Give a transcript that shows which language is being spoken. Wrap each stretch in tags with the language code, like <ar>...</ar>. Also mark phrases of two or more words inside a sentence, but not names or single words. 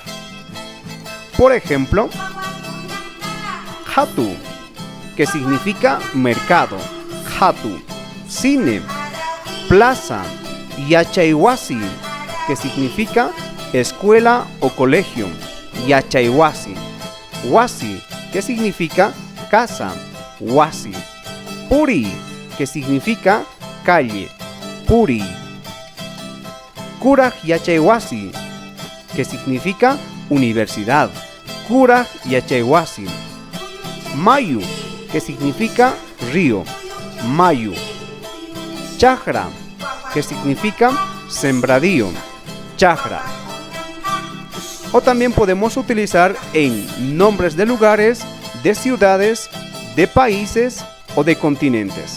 <es>Por ejemplo, hatu, que significa mercado, hatu, cine, plaza, yachayhuasi, que significa escuela o colegio, yachayhuasi, huasi, que significa casa, huasi, puri, que significa calle, puri,</es> <qu>kuraj yachayhuasi,</qu> <es>que significa universidad,</es> <qu>kuraj yachayhuasi, mayu,</qu> <es>que significa río, mayu, chajra, que significa sembradío, chajra. O también podemos utilizar en nombres de lugares, de ciudades, de países o de continentes.</es>